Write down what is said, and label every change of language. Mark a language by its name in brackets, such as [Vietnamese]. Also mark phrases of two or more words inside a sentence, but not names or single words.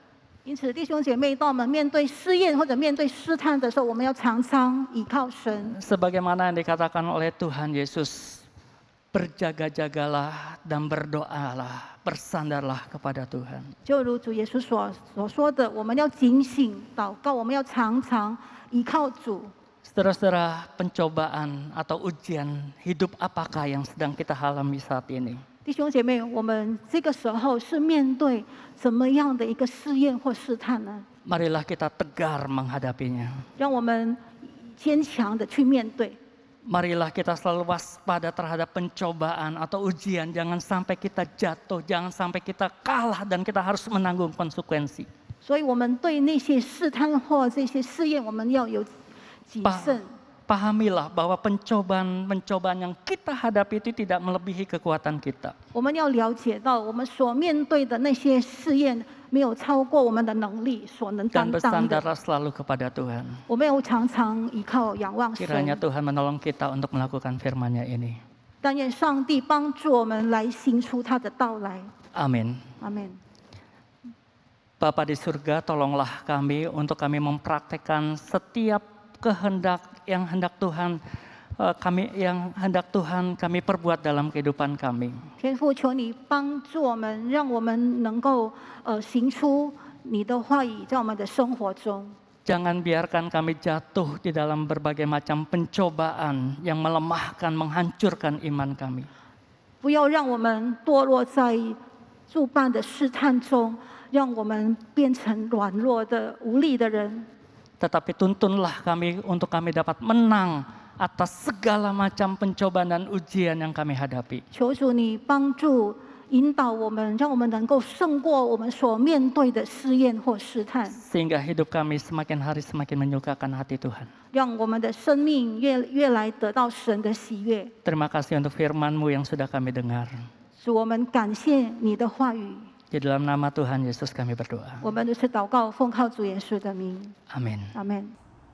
[Chinese] 因此，弟兄姐妹，当我们面对试验或者面对试探的时候，我们要常常倚靠神。 [Indonesian] Sebagaimana yang dikatakan oleh Tuhan Yesus, berjaga-jagalah dan berdoalah, bersandarlah kepada Tuhan. [Chinese] 就如主耶稣所说的，我们要警醒祷告，我们要常常依靠主。 [Indonesian] Saudara-saudara, pencobaan atau ujian hidup apakah yang sedang kita alami saat ini? [Chinese] 弟兄姐妹，我们这个时候是面对怎么样的一个试验或试探呢？ [Indonesian] Marilah kita tegar menghadapinya. [Chinese] 让我们坚强的去面对。 [Indonesian] Marilah kita selalu waspada terhadap pencobaan atau ujian. Jangan sampai kita jatuh, jangan sampai kita kalah dan kita harus menanggung konsekuensi. [Chinese] 所以，我们对那些试探或这些试验，我们要有谨慎。 [Indonesian] Pahamilah bahwa pencobaan yang kita hadapi itu tidak melebihi kekuatan kita. [Chinese] 我们要了解到，我们所面对的那些试验，没有超过我们的能力所能 [Indonesian] Dan [Chinese] 担当的。 [Indonesian] bersandarlah selalu kepada Tuhan. [Chinese] 我们要常常依靠仰望神。 [Indonesian] Kiranya Tuhan menolong kita untuk melakukan firman-Nya ini. [Chinese] 但愿上帝帮助我们来行出他的道来。 [Indonesian] Amin. [Chinese] 阿门。 [Indonesian] Bapa di surga, tolonglah kami untuk kami mempraktekkan setiap kehendak yang hendak Tuhan kami perbuat dalam kehidupan kami. [Chinese] 天父，求你帮助我们，让我们能够行出你的话语在我们的生活中。 [Indonesian] Jangan biarkan kami jatuh di dalam berbagai macam pencobaan yang melemahkan, menghancurkan iman kami. [Chinese] 不要让我们堕落在诸般的试探中，让我们变成软弱的、无力的人。 [Indonesian] Tetapi tuntunlah kami untuk kami dapat menang atas segala macam pencobaan dan ujian yang kami hadapi. [Chinese] 求主你帮助引导我们，让我们能够胜过我们所面对的试验或试探， [Indonesian] Sehingga hidup kami semakin hari semakin menyukakan hati Tuhan. [Chinese] 让我们的生命越来得到神的喜悦。 [Indonesian] Terima kasih untuk firman-Mu yang sudah kami dengar. [Chinese] 主，我们感谢你的话语， [Indonesian] Di dalam nama Tuhan Yesus kami berdoa. [Chinese] 我们都是祷告，奉靠主耶稣的名， [Indonesian] Amin. [Chinese] 阿门。